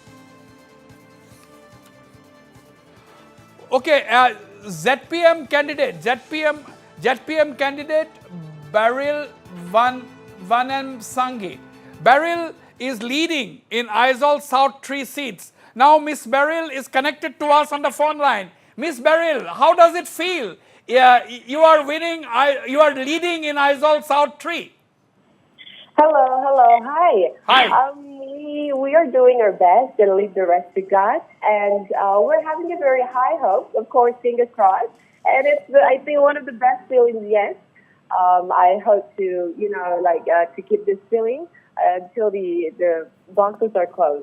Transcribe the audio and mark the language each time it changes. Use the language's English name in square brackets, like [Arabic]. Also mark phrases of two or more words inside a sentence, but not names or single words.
[English] Okay, ZPM candidate Beryl Vanamsangi. Beryl is leading in Aizawl South 3 seats. Now Miss Beryl is connected to us on the phone line. Miss Beryl, how does it feel? You are winning, you are leading in Aizawl South 3. Hello, hi. Hi. We are doing our best and leave the rest to God, and we're having a very high hope, of course, fingers crossed, and it's, I think, one of the best feelings yet. I hope to, to keep this feeling until the boxes are closed.